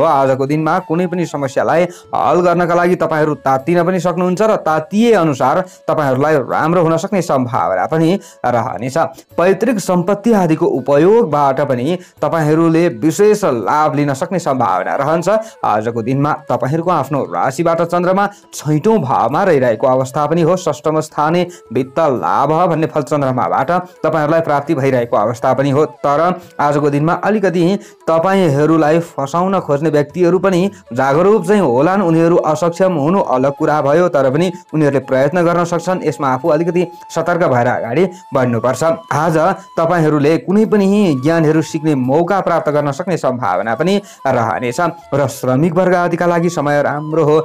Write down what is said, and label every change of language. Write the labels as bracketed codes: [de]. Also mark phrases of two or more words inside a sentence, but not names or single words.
[ne] आजको दिनमा कुनै पनि समस्यालाई हल गर्नका लागि तपाईहरु तात्तिन पनि सक्नुहुन्छ र तातिए अनुसार तपाईहरुलाई राम्रो हुन सक्ने सम्भावना पनि रहनेछ। पैतृक सम्पत्ति आदिको उपयोगबाट पनि तपाईहरुले विशेष लाभ लिन सक्ने सम्भावना रहन्छ। आजको दिनमा तपाईहरुको आफ्नो राशिबाट चन्द्रमा 6औं भावमा रहिरहेको अवस्था पनि हो। [sa] षष्ठम स्थाने वित्त लाभ [ne] भन्ने फल चन्द्रमाबाट तपाईहरुलाई प्राप्ति भइरहेको अवस्था पनि हो। तर आजको दिनमा अलिकति तपाईहरुलाई फसाउन खोज्ने व्यक्तिहरु पनि जागरुक चाहिँ होलान्। उनीहरु असक्षम हुनु अलग कुरा भयो, तर पनि उनीहरुले प्रयत्न गर्न सक्छन्। यसमा आफू अलिकति सतर्क भएर अगाडि बढ्नुपर्छ। आज तपाईहरुले कुनै पनि ज्ञानहरु सिक्ने मौका प्राप्त गर्न सक्ने सम्भावना पनि रहनेछ र श्रमिक वर्ग आदिका लागि समय राम्रो हो।